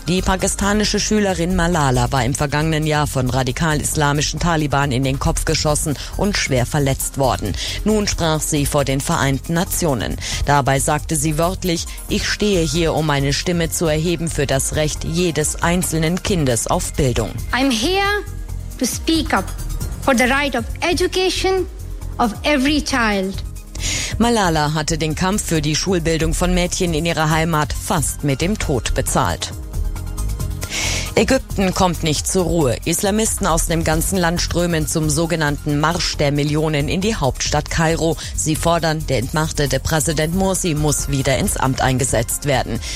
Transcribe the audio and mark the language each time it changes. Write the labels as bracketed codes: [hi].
[de] Die pakistanische Schülerin Malala war im vergangenen Jahr von radikal-islamischen Taliban in den Kopf geschossen und schwer verletzt worden. Nun sprach sie vor den Vereinten Nationen. Dabei sagte sie wörtlich: "Ich stehe hier, um meine Stimme zu erheben für das Recht jedes einzelnen Kindes auf Bildung." [en] "I'm here to speak up for the right of education of every child." [de] Malala hatte den Kampf für die Schulbildung von Mädchen in ihrer Heimat fast mit dem Tod bezahlt. Ägypten kommt nicht zur Ruhe. Islamisten aus dem ganzen Land strömen zum sogenannten Marsch der Millionen in die Hauptstadt Kairo. Sie fordern, der entmachtete Präsident Morsi muss wieder ins Amt eingesetzt werden.